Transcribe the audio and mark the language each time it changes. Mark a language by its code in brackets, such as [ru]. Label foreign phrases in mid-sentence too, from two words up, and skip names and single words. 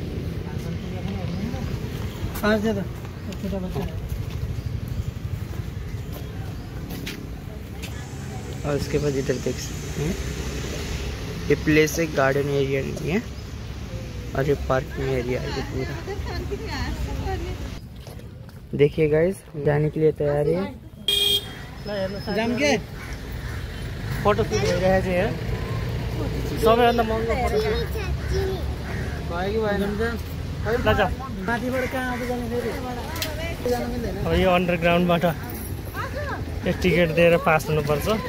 [hi] और उसके बाद इधर देख सकते हैं ये प्लेस एक [en] garden area [hi] नहीं है और ये [en] parking area [hi] है ये पूरा। देखिए गाइस, जाने के लिए तैयारी है। [ne] जाम के [en] photo shoot [ne] भइरहेको छ यहाँ सबैभन्दा महँगो [en] photo shoot [ne] भयो कि भएन? माथिबाट कहाँ आउँछ जाने फेरि अब यो अन्डरग्राउन्डबाट टिकट दिएर पास हुनुपर्छ।